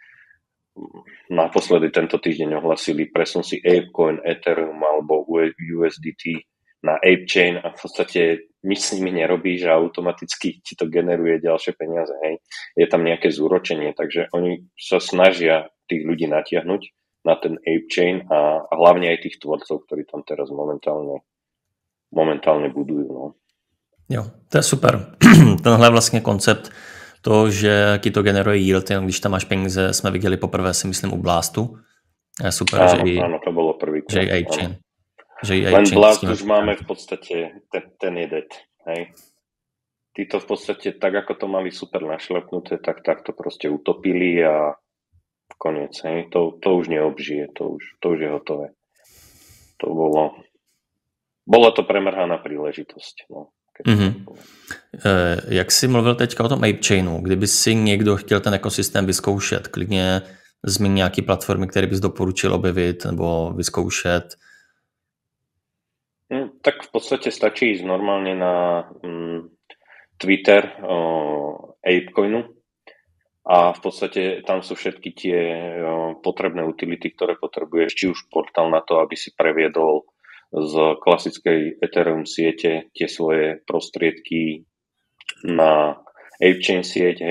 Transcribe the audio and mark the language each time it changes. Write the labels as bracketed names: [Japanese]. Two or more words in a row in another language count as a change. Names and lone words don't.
[Slovak] Naposledy tento týždeň ohlasili presun si ApeCoin, Ethereum alebo USDT na Ape Chain a v podstate nič s nimi nerobíš a automaticky ti to generuje ďalšie peniaze. Hej. Je tam nejaké zúročenie, takže oni sa snažia tých ľudí natiahnuť na ten Ape Chain a hlavne aj tých tvorcov, ktorí tam teraz momentálne budujú. No. [Czech] Jo, to je super. Tenhle vlastně koncept to, že ti to generuje yield, jenom když tam máš peníze, jsme viděli poprvé, si myslím, u Blastu. [Slovak] Je super, áno, to bolo prvý. Že i Ape Chain. Len Blast už máme v podstate, ten je dead. Hej. Tí to v podstate, tak ako to mali super našlepnuté, tak to proste utopili a koniec. Hej. To už neobžije, to už je hotové. To bola to premrhaná príležitosť. No. [Czech] Jak jsi mluvil teďka o tom Ape Chainu, kdyby si někdo chtěl ten ekosystém vyzkoušet, klidně zmíň nějaký platformy, které bys doporučil objevit nebo vyzkoušet? [Slovak] Tak v podstate stačí ísť normálne na Twitter ApeCoinu a v podstate tam sú všetky tie potrebné utility, ktoré potrebuješ, či už portál na to, aby si previedol z klasickej Ethereum siete tie svoje prostriedky na ApeChain sieť, hej.